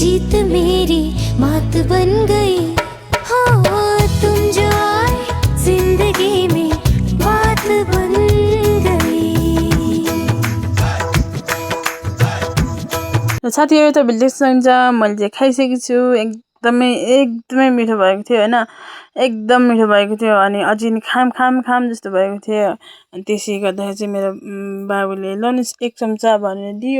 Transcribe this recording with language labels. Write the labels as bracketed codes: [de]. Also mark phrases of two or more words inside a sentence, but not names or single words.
[hi] बात मेरी मात बन गई हो, तुम जो आए जिंदगी में बात बन गई। [ne] र साथीहरू तपाईँले देख्नुहुन्छ मैले चाहिँ खाइसकेको छु। एकदमै मिठो भएको थियो होइन, एकदम मिठो भएको थियो। अनि अझै नि खाम जस्तो भएको थियो। अनि त्यसले गर्दाखेरि चाहिँ मेरो बाबुले लनुस् 1 चम्चा भनेर दियो।